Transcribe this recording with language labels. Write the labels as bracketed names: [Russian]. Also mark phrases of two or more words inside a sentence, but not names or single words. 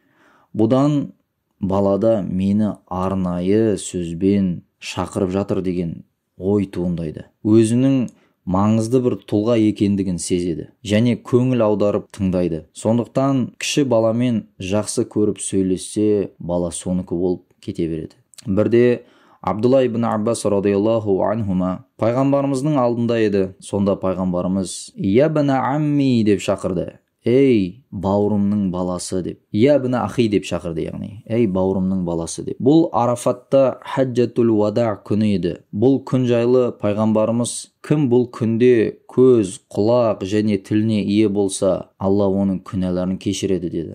[Kazakh] Бұдан балада мені арнайы сөзбен шақырып жатыр деген ой туындайды. Өзінің маңызды бір тұлға екендігін сезеді және көңіл аударып тыңдайды. Сондықтан кіші баламен жақсы көріп сөйлессе, бала соныкі болып кете береді. Бірде Абдулла ибн Аббас [Arabic] رضي الله عنهما [Kazakh] пайғамбарымыздың алдында еді. Сонда пайғамбарымыз [Arabic] «يا ابن عمي» [Kazakh] деп шақырды. «Ей, бауырымның баласы» деп. [Arabic] «يا ابن أخي» [Kazakh] деп шақырды, яғни «Ей, бауырымның баласы» деп. Бұл Арафатта [Arabic] حجة الوداع [Kazakh] күні еді. Бұл күн жайлы пайғамбарымыз кім бұл күнде көз, құлақ және тіліне ие болса, Алла оның күнәларын кешіреді деді.